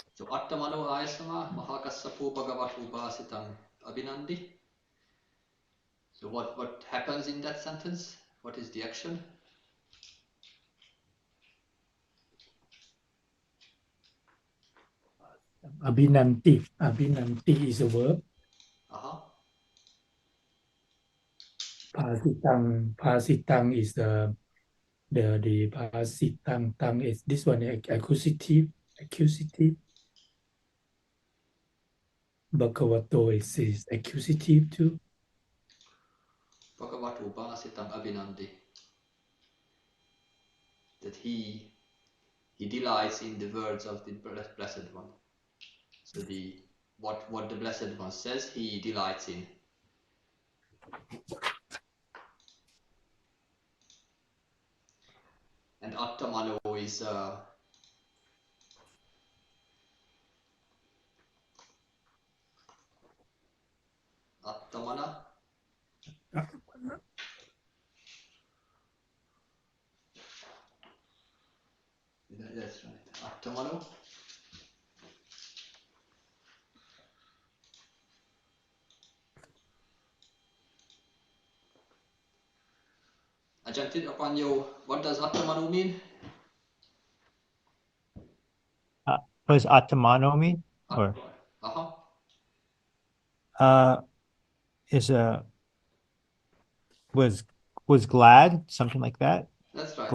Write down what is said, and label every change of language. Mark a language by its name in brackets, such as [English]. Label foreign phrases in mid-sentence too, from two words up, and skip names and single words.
[Pali] Attamano ayasama Mahākassapo bhagavatu upasitam abhinandi. [English] So what happens in that sentence? What is the action? Abhinanti. Abhinanti is a verb. Pasitang. Pasitang is the pasitang. Tang is this one accusative. Accusative. Bhagavato is accusative too. [Pali] Bhagavatu upasitam abhinandi. [English] That he delights in the words of the Blessed One. So what the Blessed One says, he delights in. And Attamano is Attamana. That's right. Attamano. [Pali] Ajantit Apanyo, [English] what does Attamano mean? What does Attamano mean? Or is was glad, something like that? That's right.